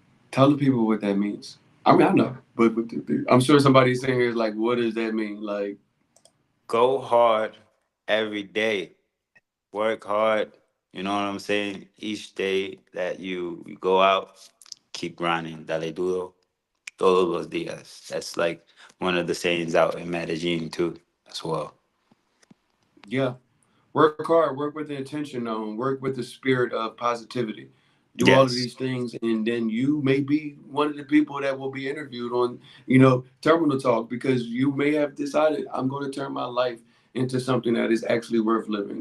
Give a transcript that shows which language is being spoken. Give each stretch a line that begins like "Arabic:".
English: Tell the people what that means. I mean, I know, but I'm sure somebody saying here is like, what does that mean? Like, Go hard every day. Work hard. You know what I'm saying? Each day that you go out, keep grinding.
Spanish: Dale duro todos los días.
English: That's like one of the sayings out in Medellin too, as well. yeah, work hard, work with the intention on, work with the spirit of positivity. Do all of Yes. these things, and then you may be one of the people that will be interviewed on, Terminal Talk, because you may have decided I'm going to turn my life into something that is actually worth living.